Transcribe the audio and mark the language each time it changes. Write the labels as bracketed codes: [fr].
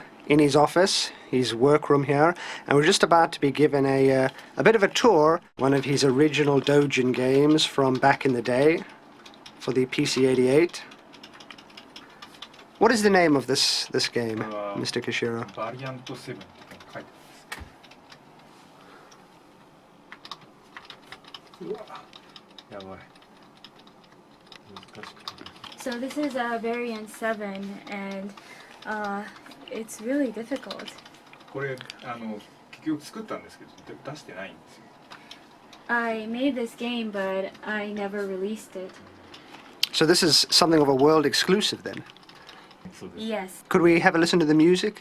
[en] in his office, his workroom here, and we're just about to be given a bit of a tour, one of his original Dojin games from back in the day for the PC-88. What is the name of this game, Mr. Koshiro? [ja] Variant 7 って書いてます。うわ、やばい。難しくて。 [en] So this is a variant 7 and it's really difficult. [ja] これ結局作ったんですけど出してないんですよ。 [en] I made this game but I never released it. So this is something of a world exclusive then? Yes. Could we have a listen to the music?